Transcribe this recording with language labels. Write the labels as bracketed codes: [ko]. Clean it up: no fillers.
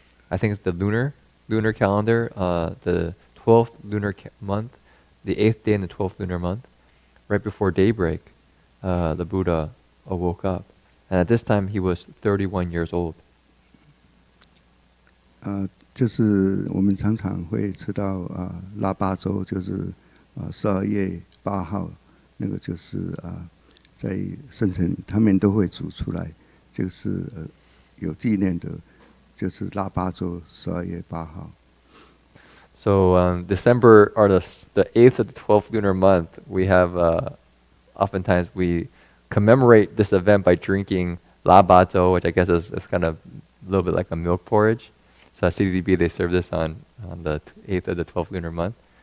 [en] I think it's the lunar calendar, the 12th lunar month, the 8th day in the 12th lunar month. Right before daybreak, the Buddha awoke up. And at this time, he was 31 years old. [zh] 就是我们常常会吃到腊八粥，就是12月8号，那个就是在圣城他们都会煮出来，就是有纪念的，就是腊八粥12月8号。 [en] So December, or the 8th of the 12th lunar month, we have, oftentimes we commemorate this event by drinking labato, which I guess is kind of a little bit like a milk porridge. So at CDDB, they serve this on the 8th of the 12th lunar month.